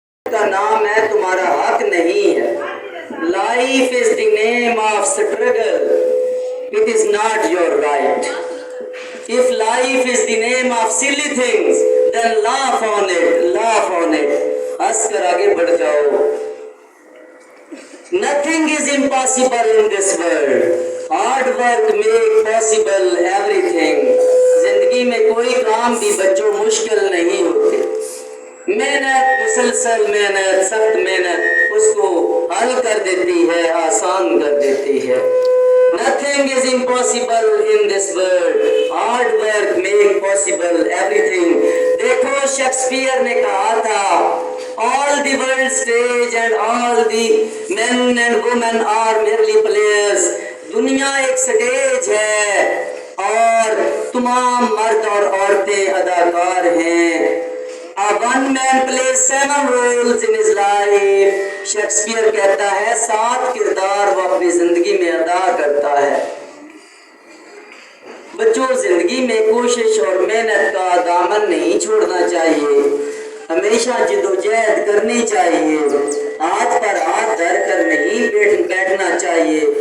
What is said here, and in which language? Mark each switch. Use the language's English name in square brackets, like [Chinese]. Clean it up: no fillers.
[Urdu] کا نام ہے تمہارا حق نہیں ہے. [English] Life is the name of struggle. It is not your right. If life is the name of silly things, then laugh on it, laugh on it. [Urdu] ہنس کر آگے بڑھ جاؤ. [English] Nothing is impossible in this world. Hard work make possible everything. [Urdu] زندگی میں کوئی کام بھی بچوں مشکل نہیں ہوتے. محنت، مسلسل محنت، سخت محنت اس کو حل کر دیتی ہے، آسان کر دیتی ہے. [English] Nothing is impossible in this world. Hard work make possible everything. [Urdu] دیکھو شیکسپیئر نے کہا تھا [English] all the world stage and all the men and women are merely players. [Urdu] دنیا ایک سٹیج ہے اور تمام مرد اور عورتیں اداکار ہیں. [English] A one man plays 7 roles in his life. [Urdu] Shakespeare کہتا ہے 7 کردار وہ اپنی زندگی میں ادا کرتا ہے. بچوں زندگی میں کوشش اور محنت کا دامن نہیں چھوڑنا چاہیے. ہمیشہ جد و جہد کرنی چاہیے. ہاتھ پر ہاتھ دھر کر نہیں بیٹھنا چاہیے.